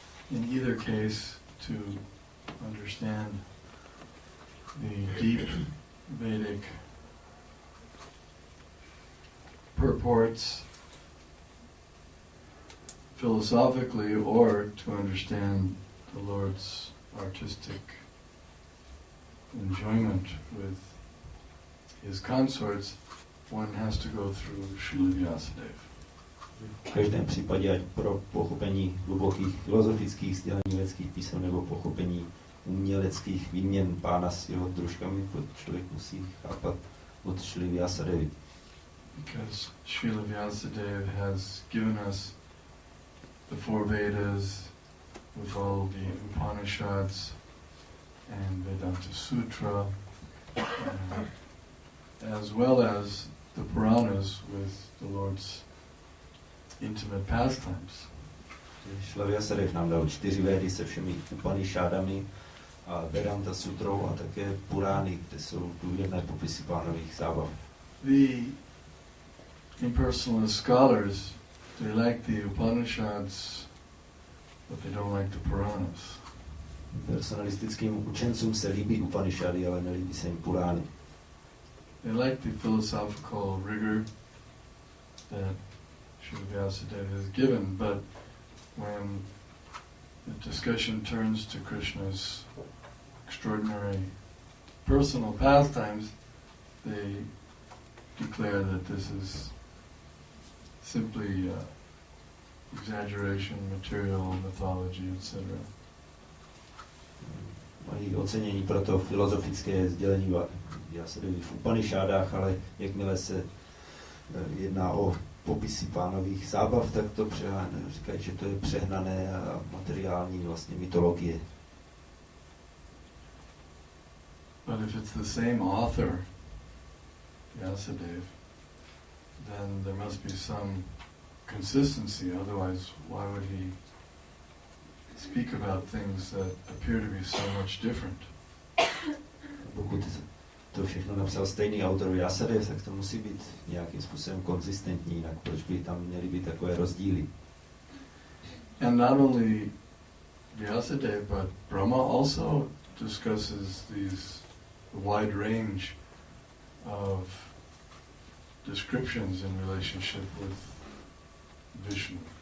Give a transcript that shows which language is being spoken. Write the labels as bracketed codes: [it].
[en] In either case, to understand the deep Vedic purports philosophically, or to understand the Lord's artistic enjoyment with his consorts, one has to go through Srila Vyasadeva. [cs] V každém případě, ať pro pochopení hlubokých filozofických sdělení vědeckých písem nebo pochopení uměleckých výměn pána s jeho družkami, to člověk musí chápat od Šrily Vyasadevy. [en] Because Srila Vyasadeva has given us the four Vedas with all the Upanishads and Vedanta Sutra, as well as the Puranas with the Lord's intimate pastimes. [cs] Šrila Vyasadeva nám dal 4 védy se všemi Upanishadami a Vedanta Sutrou a také Purány, kde jsou důvěrné popisy pánových zábav. [en] The impersonalist scholars, they like the Upanishads, but they don't like the Puranas. [cs] Personalistickým učencům se líbí Upanishady, ale nelíbí se jim Purány. [en] They like the philosophical rigor that Srila Vyasadeva has given, but when the discussion turns to Krishna's extraordinary personal pastimes, they declare that this is simply exaggeration, material, mythology, etc. [cs] Mají ocenění pro to filozofické sdělení Vyasadevy v Upanishádách, ale jakmile se jedná o popisy pánových zábav, tak to říkají, že to je přehnané a materiální vlastně mytologie. [en] But if it's the same author, Vyasadeva, then there must be some consistency, otherwise why would he speak about things that appear to be so much different? [cs] Pokud to všechno napsal stejný autor Vyasadeva, tak to musí být nějakým způsobem konzistentní, jinak proč by tam měly být takové rozdíly? [en] And not only Vyasadeva, but Brahma also discusses these wide range of descriptions in relationship with Vishnu.